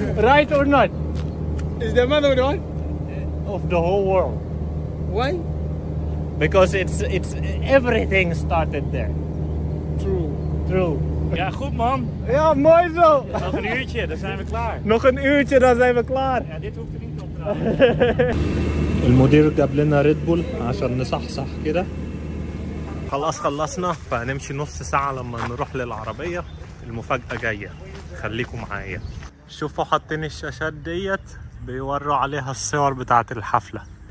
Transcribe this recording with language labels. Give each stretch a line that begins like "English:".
English: Right or not? Is the mother the one? Of the whole world. Why? Because it's everything started there. True.
Dutch: Ja, goed man. Ja, mooi zo. Nog een uurtje, dan zijn we klaar. Nog een uurtje, dan zijn we klaar. Ja, dit hoeft er niet op trouwens.
Arabic: المدير جاب لنا ريد بول عشان نصحصح كده. خلاص خلصنا، فهنمشي نص ساعة لما نروح للعربية. المفاجأة جاية، خليكم معايا. شوفوا حاطين الشاشات ديت بيوروا عليها الصور بتاعة الحفلة.